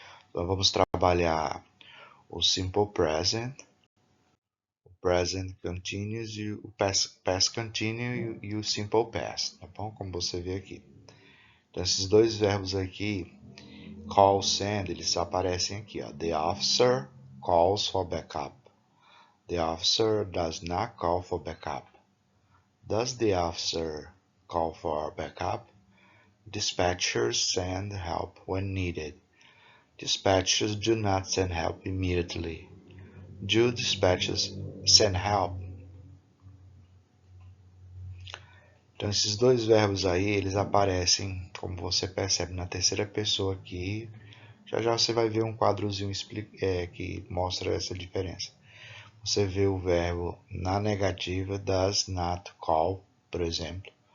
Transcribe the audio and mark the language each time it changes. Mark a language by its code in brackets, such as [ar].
[pt] Então vamos trabalhar o simple present, o present continuous e o past continuous e o simple past, tá bom? Como você vê aqui. Então esses dois verbos aqui, call, send, eles aparecem aqui, ó. [en] The officer calls for backup. The officer does not call for backup. Does the officer call for backup? Dispatchers send help when needed. Dispatchers do not send help immediately. Do dispatchers send help? [pt] Então esses dois verbos aí, eles aparecem, como você percebe, na terceira pessoa aqui. Já já você vai ver um quadrozinho que mostra essa diferença. Você vê o verbo na negativa, [en] does not call, [pt] por exemplo.